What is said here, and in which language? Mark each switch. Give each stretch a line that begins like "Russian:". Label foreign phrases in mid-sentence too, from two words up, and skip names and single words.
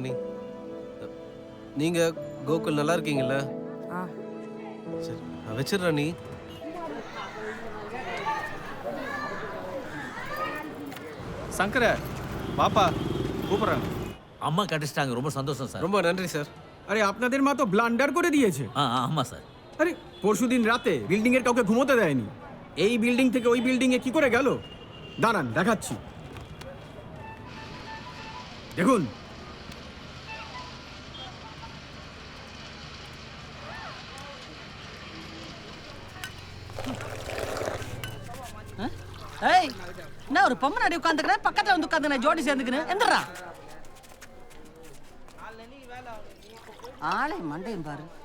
Tamil: நீங்க கோகுல் நல்லா இருக்கீங்கல்ல? சரி நான் வச்சிடுறேன். நீ சங்கர பாப்பா கூப்பிடுறேன். அம்மா கடிச்சிட்டாங்க. ரொம்ப சந்தோஷம் சார். ரொம்ப நன்றி சார்.
Bangla: আরে আপনাদের মা তো ব্লান্ডার করে দিয়েছে।
Tamil: ஆமா স্যার।
Bangla: আরে পরশুদিন রাতে বিল্ডিং এর কাউকে ঘুমোতে দেয়নি। এই বিল্ডিং থেকে ওই বিল্ডিং এ কি করে গেল? দাঁড়ান দেখাচ্ছি। দেখুন
Tamil: ஏய் நான் ஒரு பொம்மை நடி உட்கார்ந்துக்கிறேன். பக்கத்துல வந்து உட்கார்ந்து ஜோடி சேர்ந்துக்கிறேன். எந்திரா ஆளை மண்டையும் பாரு.